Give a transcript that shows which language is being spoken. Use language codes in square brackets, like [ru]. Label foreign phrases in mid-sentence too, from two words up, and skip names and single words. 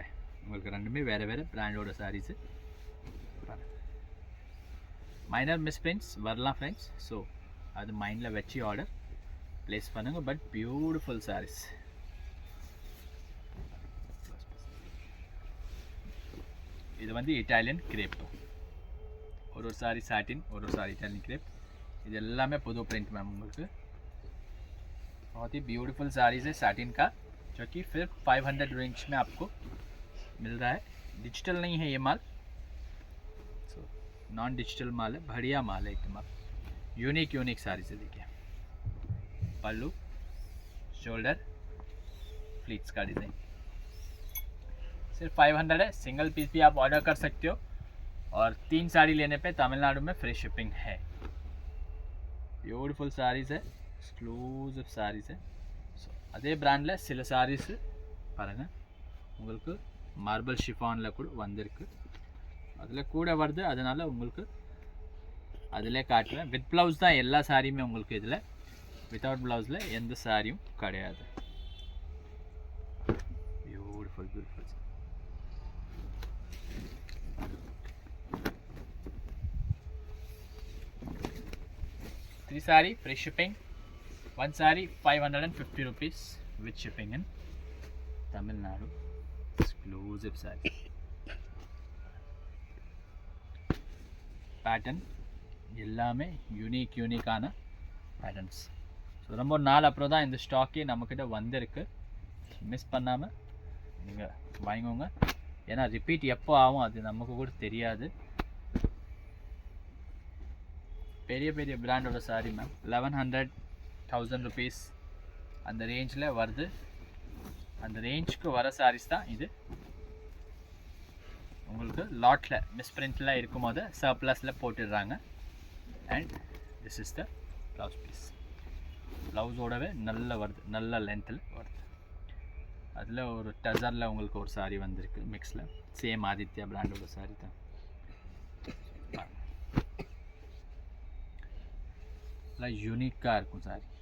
[ta] உங்களுக்கு ரெண்டுமே வேறு பிராண்டோட சாரீஸு. [en] minor misprints [ta] வரலாம் ஃப்ரெண்ட்ஸ். ஸோ அது மைண்டில் வச்சு [en] order place [ta] பண்ணுங்கள். [en] but beautiful sarees. [ta] இது வந்து [en] Italian crepe. [ta] ஒரு சாரி சாட்டிन [hi] और सारी इटालियन क्रेप. [ta] இது எல்லாமே புது [en] print ma'am [ta] உங்களுக்கு. [hi] बहुत ही [en] beautiful sarees [hi] है साटिन का, जो कि फिर 500 रेंज में आपको मिल रहा है. डिजिटल नहीं है ये माल. सो [en] non digital [hi] माल है. बढ़िया माल है एकदम. [en] unique sarees [hi] है. देखिए पल्लू, शोल्डर, फ्लीट्स का डिज़ाइन. सिर्फ 500 है. [en] single piece [hi] भी आप ऑर्डर कर सकते हो और 3 साड़ी लेने पे तमिलनाडु में [en] free shipping [hi] है. [en] beautiful sarees [hi] है, [en] exclusive sarees [hi] है. [ta] ஸோ அதே பிராண்டில் சில சாரீஸு பாருங்கள் உங்களுக்கு [en] marble chiffon [ta] கூட வந்திருக்கு. அதில் கூட வருது, அதனால் உங்களுக்கு அதிலே காட்டுவேன். [en] with blouse [ta] தான் எல்லா சாரியுமே உங்களுக்கு. இதில் [en] without blouse [ta] எந்த சாரியும் கிடையாது. பியூட்டிஃபுல் [en] 3 saree free shipping. 1 saree 550 rupees with shipping in Tamil Nadu. Exclusive saree. Pattern [ta] எல்லாமே [en] unique patterns. [ta] ஸோ ரொம்ப நாள் அப்புறம் தான் இந்த ஸ்டாக்கே நம்மக்கிட்ட வந்திருக்கு. மிஸ் பண்ணாமல் நீங்கள் வாங்கிக்கோங்க. ஏன்னா ரிப்பீட் எப்போ ஆகும் அது நமக்கு கூட தெரியாது. பெரிய பிராண்டோட சாரி மேம். 1100-1000 rupees அந்த ரேஞ்சில் வருது. அந்த ரேஞ்சுக்கு வர சாரீஸ் தான் இது. உங்களுக்கு லாட்டில் மிஸ்பிரிண்டில் இருக்கும் போது சர்ப்ளஸில் போட்டுடுறாங்க. [en] and this is the blouse piece. [ta] ப்ளவுஸோடவே நல்ல வருது, நல்ல லென்த்தில் வருது. அதில் ஒரு டசரில் உங்களுக்கு ஒரு சாரீ வந்திருக்கு மிக்ஸில். சேம் ஆதித்யா பிராண்டோட சாரீ தான். நல்லா யூனிக்காக இருக்கும் சாரி.